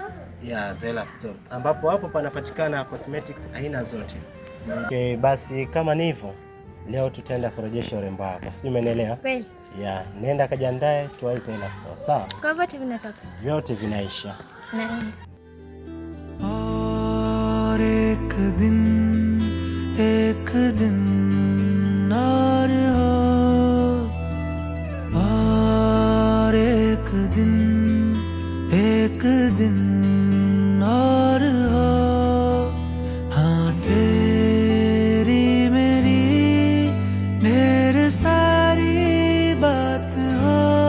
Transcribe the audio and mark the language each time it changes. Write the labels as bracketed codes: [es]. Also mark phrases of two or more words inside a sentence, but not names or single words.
[sw] Yeah, Zaila Store. Ambapo hapo panapatikana cosmetics aina zote. Okay, basi kama ni hivyo, leo tutaenda kurejesha urembo wako. Sijui umeelewa? Kweli. Yeah, nenda kajiandae tuwahi Zaila Store. Sawa? Kwa vyote vinatoka. Vyote vinaisha. Naenda. [hi] और एक दिन और हो, और एक दिन और हो, हाँ तेरी मेरी ढेर सारी बात हो,